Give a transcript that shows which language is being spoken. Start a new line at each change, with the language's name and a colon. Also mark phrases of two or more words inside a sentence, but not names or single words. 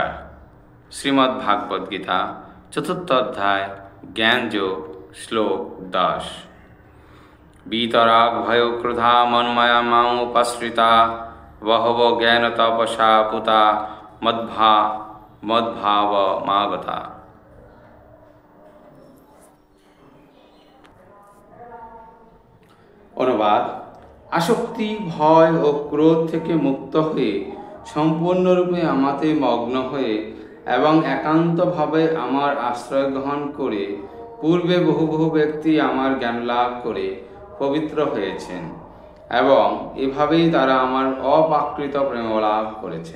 Sanskrit: श्रीमद् भागवत गीता चतुर्थ अध्याय ज्ञान योग श्लोक 10। वीतराग भयो क्रोधा मनमया मामुपश्रिता बहवो ज्ञान तपसा पुता मद्भाव मागता।
Bangla: অনুবাদ: আসক্তি, ভয় ও ক্রোধ থেকে মুক্ত হয়ে সম্পূর্ণরূপে আমাতে মগ্ন হয়ে এবং একান্তভাবে আমার আশ্রয় গ্রহণ করে পূর্বে বহু বহু ব্যক্তি আমার জ্ঞান লাভ করে পবিত্র হয়েছেন এবং এভাবেই তারা আমার অপ্রাকৃত প্রেম লাভ করেছেন।